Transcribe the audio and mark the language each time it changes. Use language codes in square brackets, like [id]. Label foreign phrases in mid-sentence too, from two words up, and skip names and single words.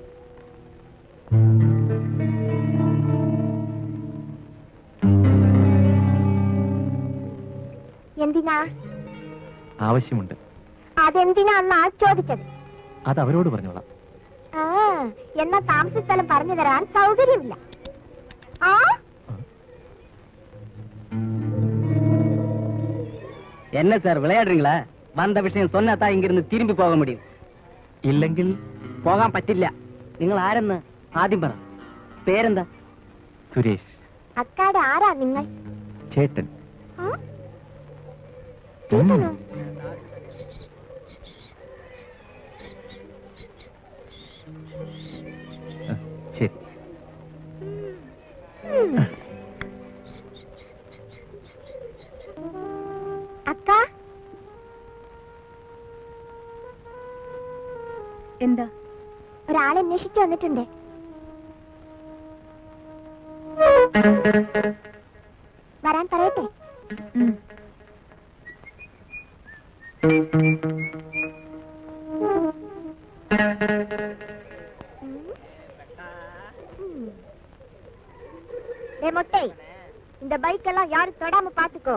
[ml] എന്തിനാ? ആവശ്യമുണ്ട്. അതെന്തിനാന്നാ ചോദിച്ചത്? അത് അവരോട് പറഞ്ഞോളാം. എന്നാ താമസ സ്ഥലം പറഞ്ഞു തരാൻ സൗകര്യമില്ല. [ta] என்ன சார் விளையாடுறீங்களா? வந்த விஷயம் சொன்னாதான் இங்கிருந்து திரும்பி போக முடியும். [ml] ഇല്ലെങ്കിൽ പോകാൻ പറ്റില്ല. നിങ്ങൾ ആരെന്ന് ആദ്യം പറ. പേരെന്താ? സുരേഷ്. അക്കാടെ ആരാ നിങ്ങൾ? ചേട്ടൻ. ശരി. അക്ക, എന്താ? ഒരാളെ അന്വേഷിച്ചു വന്നിട്ടുണ്ട്. വരാൻ പറയട്ടെ? [ta] மொட்டை, இந்த பைக் எல்லாம் யாரும் தொடாம பாத்துக்கோ.